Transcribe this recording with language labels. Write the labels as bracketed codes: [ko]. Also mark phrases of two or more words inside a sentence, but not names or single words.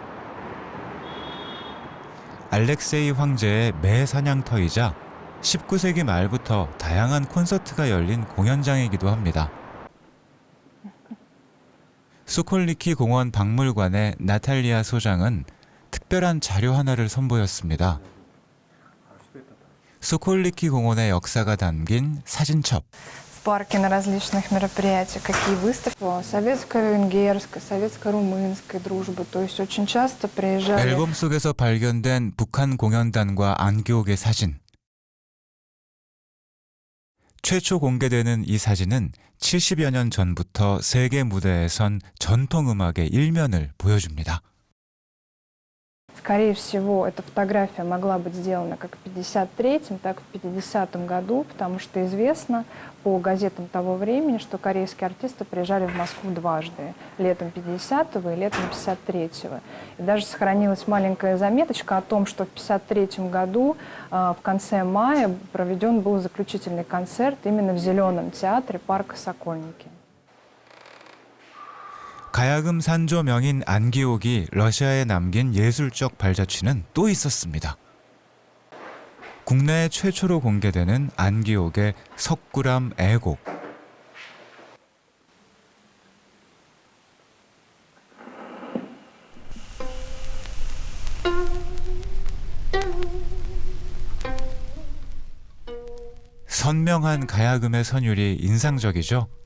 [ko] 알렉세이 황제의 매 사냥터이자 19세기 말부터 다양한 콘서트가 열린 공연장이기도 합니다. 소콜니키 공원 박물관의 나탈리아 소장은 특별히 특별한 자료 하나를 선보였습니다. 소콜리키 공원의 역사가 담긴 사진첩. [ru] В парке на различных мероприятиях, какие выставки советско-венгерской, советско-румынской дружбы. То есть очень часто приезжали. [ko] 앨범 속에서 발견된 북한 공연단과 안기옥의 사진. 최초 공개되는 이 사진은 70여 년 전부터 세계 무대에 선 전통 음악의 일면을 보여줍니다. [ru] Скорее всего, эта фотография могла быть сделана как в 1953-м, так и в 1950 году, потому что известно по газетам того времени, что корейские артисты приезжали в Москву дважды, летом 50-го и летом 53-го. И даже сохранилась маленькая заметочка о том, что в 1953 году в конце мая проведен был заключительный концерт именно в Зеленом театре парка Сокольники. [ko] 가야금 산조 명인 안기옥이 러시아에 남긴 예술적 발자취는 또 있었습니다. 국내에 최초로 공개되는 안기옥의 석굴암 애곡. 선명한 가야금의 선율이 인상적이죠.